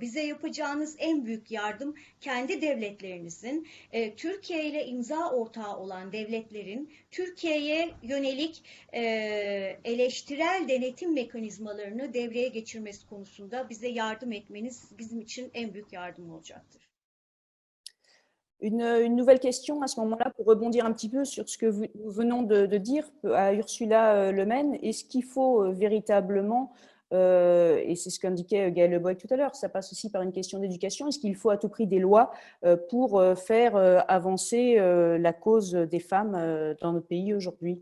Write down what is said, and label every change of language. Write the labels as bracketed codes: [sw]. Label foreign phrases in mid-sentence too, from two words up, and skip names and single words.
[tr] Bize yapacağınız en büyük yardım kendi devletlerinizin, Türkiye ile imza ortağı olan devletlerin Türkiye'ye yönelik eleştirel denetim mekanizmalarını devreye geçirmesi konusunda bize yardım etmeniz bizim için en büyük yardım olacaktır. [fr] Une nouvelle question à ce moment-là pour rebondir un petit peu sur ce que nous venons de dire à Ursula Le Maine. Est-ce qu'il faut véritablement, et c'est ce qu'indiquait Gaël Le Boec tout à l'heure, ça passe aussi par une question d'éducation, est-ce qu'il faut à tout prix des lois pour faire avancer la cause des femmes dans notre pays aujourd'hui?